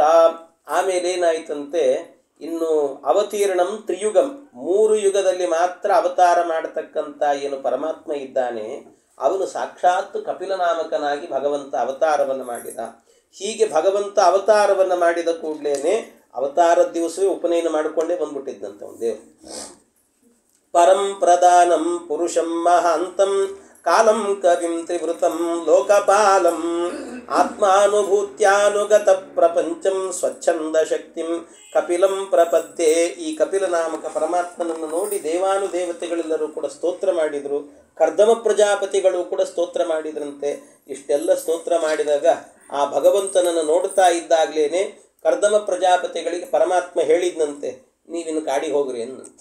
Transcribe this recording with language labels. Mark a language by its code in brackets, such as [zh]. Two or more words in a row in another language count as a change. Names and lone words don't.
[kn] ಆಮೇಲೆ ಏನಾಯ್ತಂತೆ, ಇನ್ನು [sa] ಅವತೀರ್ಣಂ ತ್ರಿಯುಗಂ, [kn] 3 ಯುಗದಲ್ಲಿ ಮಾತ್ರ ಅವತಾರ ಮಾಡತಕ್ಕಂಥ ಏನು ಪರಮಾತ್ಮ ಇದ್ದಾನೆ, ಅವನು ಸಾಕ್ಷಾತ್ ಕಪಿಲನಾಮಕನಾಗಿ ಭಗವಂತ ಅವತಾರವನ್ನು ಮಾಡಿದ. ಹೀಗೆ ಭಗವಂತ ಅವತಾರವನ್ನು ಮಾಡಿದ ಕೂಡಲೇ ಅವತಾರದ ದಿವಸವೇ ಉಪನಯನ ಮಾಡಿಕೊಂಡೇ ಬಂದ್ಬಿಟ್ಟಿದ್ದಂತ ಒಂದು ದೇವರು. [sa] ಪರಂ ಪ್ರಧಾನಂ ಪುರುಷಂ ಮಹಾಂತಂ ಕಾಲಂ ಕವಿಂ ತ್ರಿವೃತಂ ಲೋಕಪಾಲಂ ಆತ್ಮಾನುಭೂತ್ಯಾನುಗತ ಪ್ರಪಂಚಂ ಸ್ವಚ್ಛಂದ ಶಕ್ತಿಂ ಕಪಿಲಂ ಪ್ರಪದ್ಯೆ. [kn] ಈ ಕಪಿಲನಾಮಕ ಪರಮಾತ್ಮನನ್ನು ನೋಡಿ ದೇವಾನುದೇವತೆಗಳೆಲ್ಲರೂ ಕೂಡ ಸ್ತೋತ್ರ ಮಾಡಿದರು. ಕರ್ದಮ ಪ್ರಜಾಪತಿಗಳು ಕೂಡ ಸ್ತೋತ್ರ ಮಾಡಿದ್ರಂತೆ. ಇಷ್ಟೆಲ್ಲ ಸ್ತೋತ್ರ ಮಾಡಿದಾಗ ಆ ಭಗವಂತನನ್ನು ನೋಡ್ತಾ ಇದ್ದಾಗಲೇ ಕರ್ದಮ ಪ್ರಜಾಪತಿಗಳಿಗೆ ಪರಮಾತ್ಮ ಹೇಳಿದ್ನಂತೆ, ನೀವಿನ್ನು ಕಾಡಿಗೆ ಹೋಗ್ರಿ ಅನ್ನಂತೆ.